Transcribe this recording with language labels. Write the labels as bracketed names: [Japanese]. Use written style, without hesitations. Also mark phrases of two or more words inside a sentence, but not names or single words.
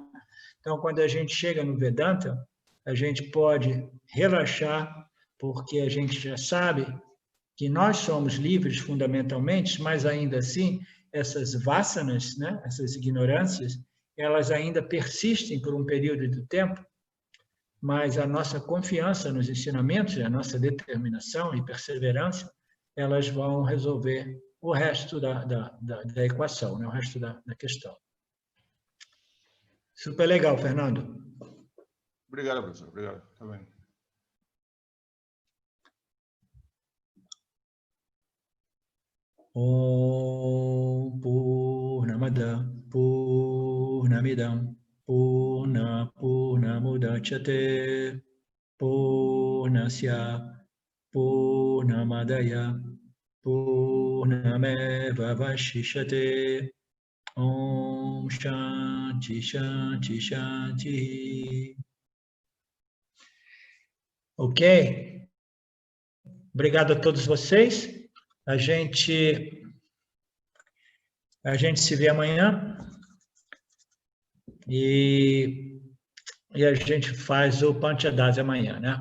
[Portuguese] Então, quando a gente chega no Vedanta, a gente pode relaxar, porque a gente já sabe que nós somos livres fundamentalmente, mas ainda assim, essas vasanas, né, essas ignorâncias, elas ainda persistem por um período de tempo, mas a nossa confiança nos ensinamentos, a nossa determinação e perseverança, elas vão resolver o resto da equação, né? O resto da questão. Super legal, Fernando. Obrigado, professor. Obrigado. Tá bem. [Sanskrit] Om Purnamada Purnamidam Purnamudachyate Purnasya Purnamadaya Purnameva Vashishate. Om Shanti Shanti Shanti. [Portuguese] Ok? Obrigado a todos vocês. A gente se vê amanhã e a gente faz o Panchadasi amanhã, né?